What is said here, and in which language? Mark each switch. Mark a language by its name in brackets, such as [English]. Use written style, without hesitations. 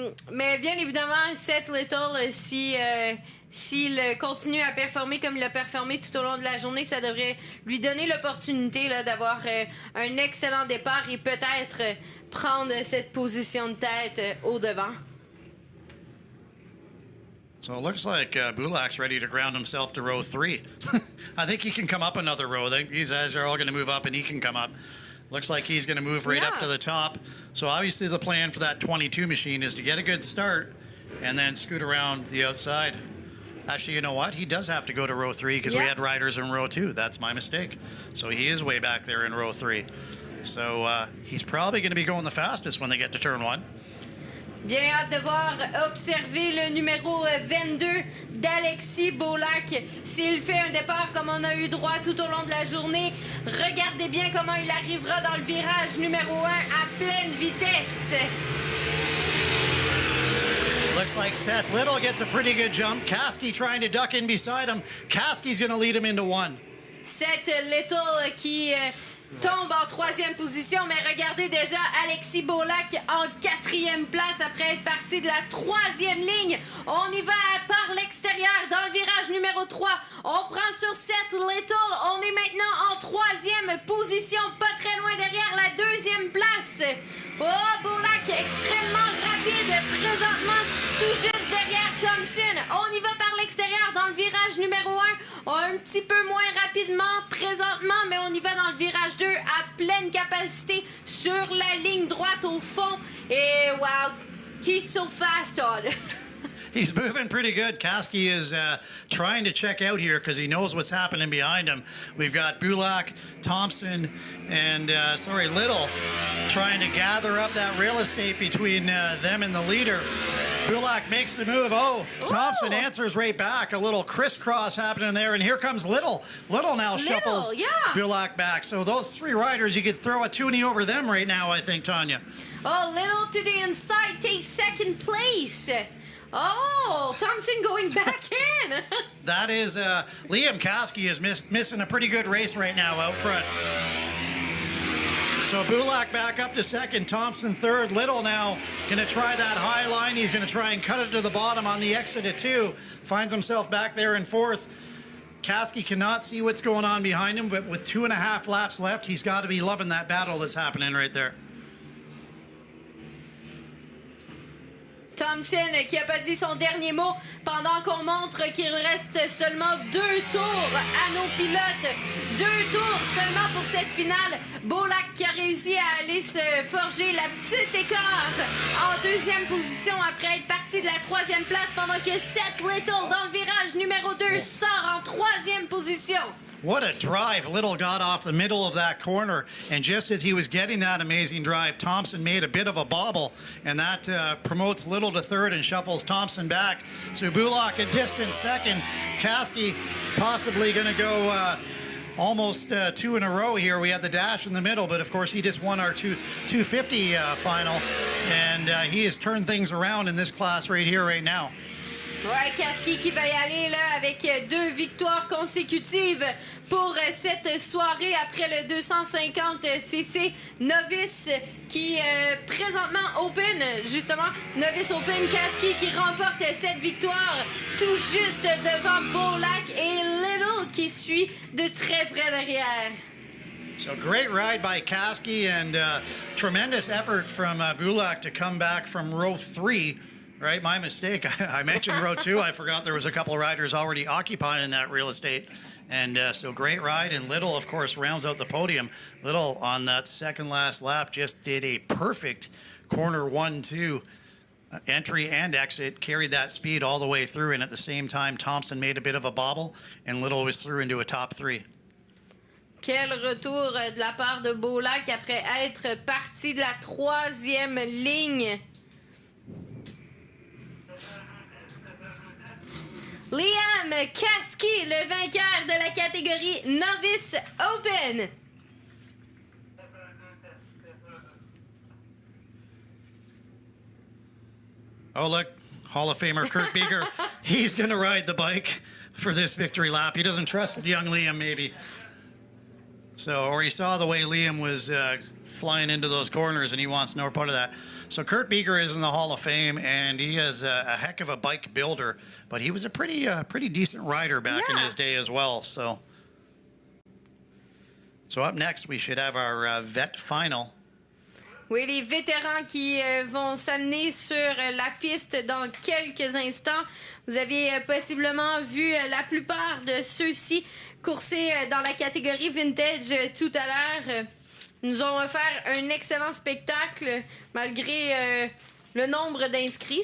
[French] Mais bien évidemment, Seth Little, s'il continue à performer comme il a performé tout au long de la journée, ça devrait lui donner l'opportunité là, d'avoir un excellent départ et peut-être prendre cette position de tête au devant. [English] So it looks like Bulak's ready to ground himself to row 3. I think he can come up another row. I think these guys are all going to move up and he can come up. Looks like he's going to move right up to the top. So obviously the plan for that 22 machine is to get a good start and then scoot around the outside. Actually, you know what? He does have to go to row 3 because we had riders in row 2. That's my mistake. So he is way back there in row 3. So he's probably going to be going the fastest when they get to turn 1. [French] Bien hâte de voir observer le numéro 22 d'Alexis Beaulac. S'il fait un départ comme on a eu droit tout au long de la journée, regardez bien comment il arrivera dans le virage numéro 1 à pleine vitesse. [English] Looks like Seth Little gets a pretty good jump. Kasky trying to duck in beside him. Kasky's going to lead him into 1. [French] Seth Little qui tombe en 3e position, mais regardez déjà Alexis Beaulac en 4e place après être parti de la 3e ligne. On y va par l'extérieur dans le virage numéro 3. On prend sur Seth Little. On est maintenant en 3e position, pas très loin derrière la 2e place. Oh, Beaulac extrêmement rapide présentement, tout juste derrière Thompson. On y va par l'extérieur dans le virage numéro 1. Un petit peu moins rapidement présentement, mais on y va dans le virage 2 à pleine capacité sur la ligne droite au fond. [English] Et wow, he's so fast, Todd. He's moving pretty good. Kasky is trying to check out here because he knows what's happening behind him. We've got Bulak, Thompson, and Little trying to gather up that real estate between them and the leader. Bulak makes the move. Oh, Thompson answers right back. A little crisscross happening there, and here comes Little. Little now shuffles Bulak back. So those 3 riders, you could throw a toonie over them right now, I think, Tanya. Oh, Little to the inside takes 2nd place. Oh, Thompson going back in. That is Liam Kasky is missing a pretty good race right now out front. So Bulak back up to 2nd, Thompson 3rd. Little now going to try that high line. He's going to try and cut it to the bottom on the exit at 2. Finds himself back there in 4th. Kasky cannot see what's going on behind him, but with 2.5 laps left, he's got to be loving that battle that's happening right there. [French] Thompson qui n'a pas dit son dernier mot pendant qu'on montre qu'il reste seulement 2 tours à nos pilotes. 2 tours seulement pour cette finale. Beaulac qui a réussi à aller se forger la petite écart en 2e position après être parti de la 3e place pendant que Seth Little dans le virage numéro 2 sort en 3e position. [English] What a drive Little got off the middle of that corner. And just as he was getting that amazing drive, Thompson made a bit of a bobble. And that promotes Little to 3rd and shuffles Thompson back. So Bulak a distant 2nd. Kasky possibly going to go almost 2 in a row here. We had the dash in the middle, but of course he just won our 250 final. And he has turned things around in this class right here, right now. [French] Ouais, Kasky qui va y aller là avec 2 victoires consécutives pour cette soirée après le 250cc novice qui présentement open, justement, novice open. Kasky qui remporte cette victoire tout juste devant Beaulac et Little qui suit de très près derrière. [English] So great ride by Kasky and tremendous effort from Bulak to come back from row 3. Right, my mistake. I mentioned row 2. I forgot there was a couple of riders already occupying that real estate. And so great ride. And Little, of course, rounds out the podium. Little on that 2nd last lap just did a perfect corner 1-2 entry and exit, carried that speed all the way through. And at the same time, Thompson made a bit of a bobble and Little was through into a top 3. [French] Quel retour de la part de Beaulac après être parti de la 3e ligne. Liam Kasky, le vainqueur de la catégorie Novice Open. [English] Oh, look, Hall of Famer Kurt Beaker. He's going to ride the bike for this victory lap. He doesn't trust young Liam, maybe. So, or he saw the way Liam was flying into those corners, and he wants no part of that. So Kurt Beaker is in the Hall of Fame, and he is a heck of a bike builder, but he was a pretty decent rider back in his day as well. So up next, we should have our vet final. [French] Oui, les vétérans qui vont s'amener sur la piste dans quelques instants. Vous avez possiblement vu la plupart de ceux-ci courser dans la catégorie vintage tout à l'heure. Nous ont offert un excellent spectacle malgré le nombre d'inscrits.